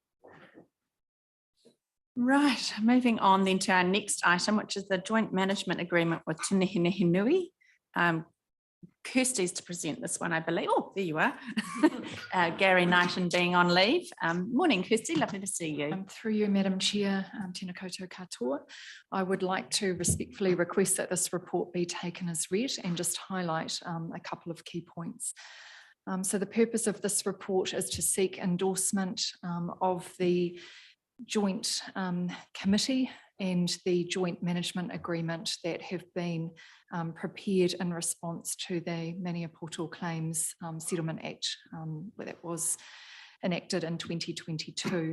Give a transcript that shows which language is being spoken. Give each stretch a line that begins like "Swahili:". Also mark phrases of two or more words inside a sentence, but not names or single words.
English: Right, moving on then to our next item, which is the joint management agreement with Te Mihi Nui. Kirsty's to present this one, I believe. Oh, there you are. Gary Knighton being on leave. Morning, Kirsty, lovely to see you. Through you, Madam Chair,
Māori: tēnā koutou katoa.
English: I would like to respectfully request that this report be taken as read and just highlight a couple of key points. So the purpose of this report is to seek endorsement of the joint committee and the joint management agreement that have been prepared in response to the Maniapoto Claims Settlement Act that was enacted in 2022.